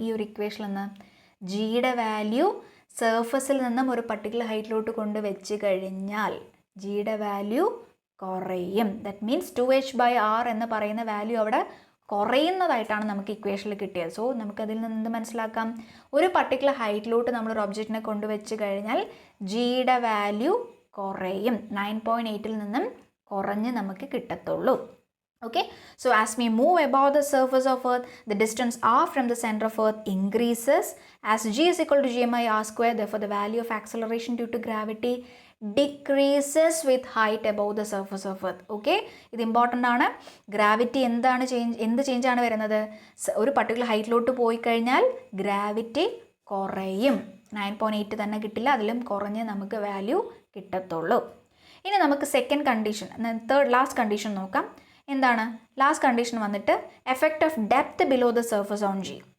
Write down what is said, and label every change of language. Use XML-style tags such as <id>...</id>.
<ml>ഈ ഒരു ഇക്വേഷനിൽ നിന്ന് ജിയുടെ വാല്യൂ സർഫസിൽ നിന്നും ഒരു പർട്ടിക്കുലർ ഹൈറ്റിലോട്ട് കൊണ്ട് വെച്ച് കഴിഞ്ഞാൽ ജിയുടെ വാല്യൂ കുറയും. ദാറ്റ് മീൻസ് 2h/r എന്ന് പറയുന്ന വാല്യൂ അവിടെ കുറയുന്നതായിട്ടാണ് നമുക്ക് ഇക്വേഷനിൽ കിട്ടിയത്. സോ നമുക്കതിൽ നിന്ന് എന്ത് മനസ്സിലാക്കാം? ഒരു പർട്ടിക്കുലർ ഹൈറ്റിലോട്ട് നമ്മളൊരു ഒബ്ജക്റ്റിനെ കൊണ്ടുവച്ച് കഴിഞ്ഞാൽ ജിയുടെ വാല്യൂ കുറയും. 9.8ൽ നിന്നും കുറഞ്ഞ് നമുക്ക് കിട്ടത്തുള്ളൂ.</ml> <en>Okay, so as we move above the surface of Earth, the distance r from the center of Earth increases as g is equal to gmi/r square. Therefore, the value of acceleration due to gravity decreases with height above the surface of Earth.</en> <ml>Okay, ഇത് important ആണ്. Gravity എന്ത് change ആണ് വരുന്നത്? ഒരു particular ഹൈറ്റിലോട്ട് പോയി കഴിഞ്ഞാൽ gravity കുറയും. 9.8 തന്നെ കിട്ടില്ല, അതിലും കുറഞ്ഞ് നമുക്ക് വാല്യൂ കിട്ടത്തുള്ളൂ. ഇനി നമുക്ക് സെക്കൻഡ് കണ്ടീഷൻ, ലാസ്റ്റ് കണ്ടീഷൻ നോക്കാം. എന്താണ് ലാസ്റ്റ് കണ്ടീഷൻ വന്നിട്ട് effect of depth below the surface on G.</ml>